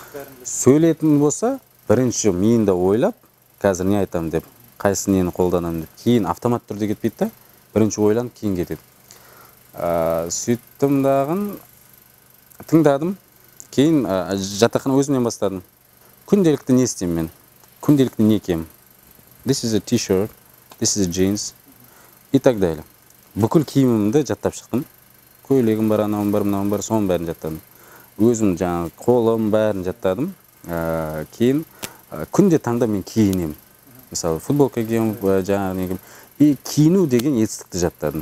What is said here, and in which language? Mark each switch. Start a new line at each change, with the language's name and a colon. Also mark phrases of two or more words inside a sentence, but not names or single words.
Kazakh: Сөйлейтін болса, бірінші миында ойлап, қазір не айтамын деп, қайсы нені қолданамын деп, кейін автомат түрде кетпейді да, бірінші ойланып, кейін кетеді. Сөйттім дағын, тыңдадым, кейін жатақхана өзімнен бастадым. Күнделікті не істеймін мен? Күнделікті не киемін?
English: This is a t-shirt, this is a jeans,
Russian: и так далее.
Kazakh: Бүкіл киімімді жаттап шықтым. Көйлегім бар, анауым бар, мынауым бар, соның бәрін жаттадым. Өзім жаңағы қолым бәрін жаттадым. Кейін күнде таңда мен киінемін. Мысалы, футболка киемін, жаңағы негім. И киіну деген етістікті жаттадым.